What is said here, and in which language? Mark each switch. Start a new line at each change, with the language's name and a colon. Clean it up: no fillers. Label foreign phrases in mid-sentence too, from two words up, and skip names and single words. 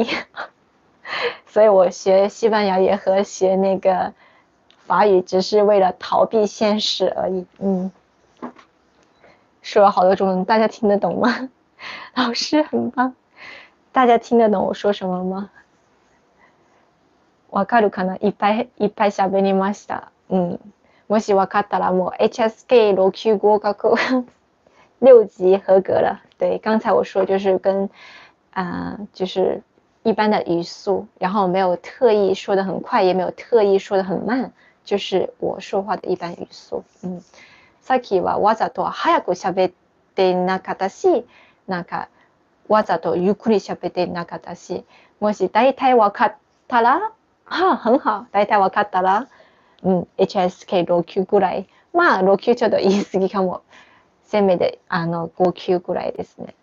Chinese: 所以我学西班牙语和学那个法语只是为了逃避现实而已。说了好多中文，大家听得懂吗？老师很棒，大家听得懂我说什么吗？
Japanese: わかるかな？いっぱい喋りました。もしわかったらもう HSK 6級合格
Chinese: 6级合格了。对，刚才我说就是跟就是一般的语速，然后没有特意说的很快，也没有特意说的很慢，就是我说话的一般语速。
Japanese: さっきはわざと早く喋ってなかったし、なんかわざとゆっくり喋ってなかったし、もし大体わかったら很好，大体わかったらHSK 6級ぐらい、まあ6級ちょっと言い過ぎかも、せめて5級ぐらいですね。